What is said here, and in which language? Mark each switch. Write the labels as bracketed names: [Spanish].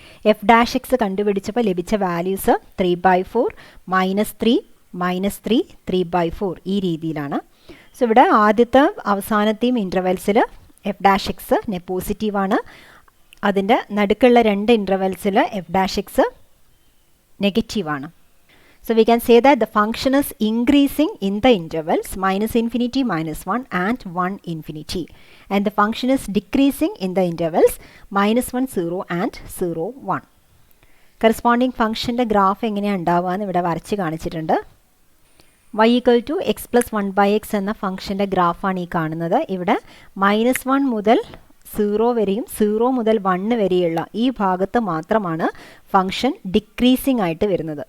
[Malayalam] F dash X കണ്ടുപിടിച്ചപ്പോൾ ലഭിച്ച values 3/4, -3, -3, 3/4 ഈ രീതിയിലാണ്. സോ ഇവിടെ ആദ്യത്തെ അവസാനത്തെയും ഇൻ്റർവെൽസിൽ എഫ് ഡാഷ് എക്സ് പോസിറ്റീവാണ്. അതിൻ്റെ നടുക്കുള്ള 2 ഇൻ്റർവെൽസിൽ എഫ് ഡാഷ് എക്സ് നെഗറ്റീവാണ്. [English] So we can say that the function is increasing in the intervals -infinity, -1 and 1 infinity, and the function is decreasing in the intervals -1 0 and 0 1. [Malayalam] Corresponding function ന്റെ graph എങ്ങനെയാണ് ഉണ്ടാവുകയെന്ന് ഇവിടെ വരച്ച് കാണിച്ചിട്ടുണ്ട്. y = x plus 1 by x എന്ന ഫംഗ്ഷൻ്റെ ഗ്രാഫാണ് ഈ കാണുന്നത്. ഇവിടെ -1 മുതൽ 0 വരെയും 0 മുതൽ 1 വരെയുള്ള ഈ ഭാഗത്ത് മാത്രമാണ് ഫംഗ്ഷൻ ഡിക്രീസിംഗ് ആയിട്ട് വരുന്നത്.